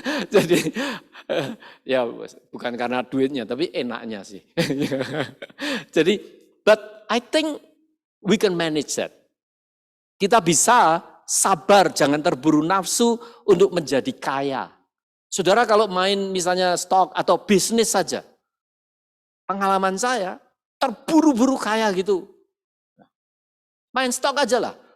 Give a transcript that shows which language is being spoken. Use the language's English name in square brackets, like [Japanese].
[Indonesian] Jadi ya bukan karena duitnya, tapi enaknya sih. [English] Jadi, but I think we can manage that. [Indonesian] Kita bisa sabar, jangan terburu nafsu untuk menjadi kaya. Saudara kalau main misalnya stok atau bisnis saja, pengalaman saya terburu-buru kaya gitu. Main stok aja lah.